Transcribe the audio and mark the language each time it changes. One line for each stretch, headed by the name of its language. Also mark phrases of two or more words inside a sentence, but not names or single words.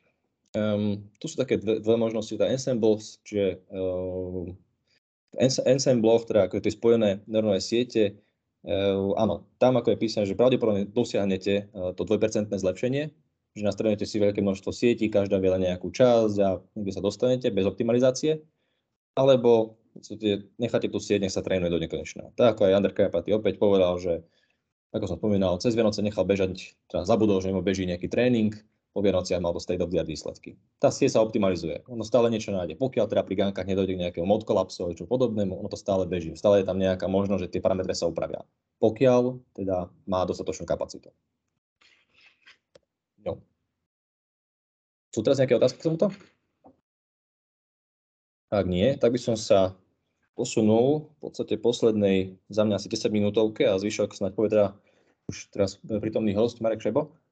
Slovak: Tu sú také dve možnosti, tá ensembles, čiže v ensembloch, teda ako tie spojené neurónové siete, áno, tam ako je písané, že pravdepodobne dosiahnete to 2% zlepšenie, že nastavujete si veľké množstvo sietí, každá vie len nejakú časť a niekde sa dostanete bez optimalizácie, alebo necháte tú sieť, nech sa trénuje do nekonečna. Tak ako aj Andrej Karpathy opäť povedal, že ako som spomínal, cez Vianoce nechal bežať, teda zabudol, že mu beží nejaký tréning, po Vianociach mal to
English: state of the art
Slovak: výsledky. Tá sieť sa optimalizuje, ono stále niečo nájde. Pokiaľ teda pri gankách nedojde k nejakému mod kolapsu alebo čo podobnému, ono to stále beží. Stále je tam nejaká možnosť, že tie parametre sa upravia. Pokiaľ teda má dostatočnú kapacitu. Sú teraz nejaké otázky k tomuto? Ak nie, tak by som sa posunul v podstate poslednej za mňa asi 10 minútovke a zvyšok snáď povie teda už teraz prítomný host Marek Šebo.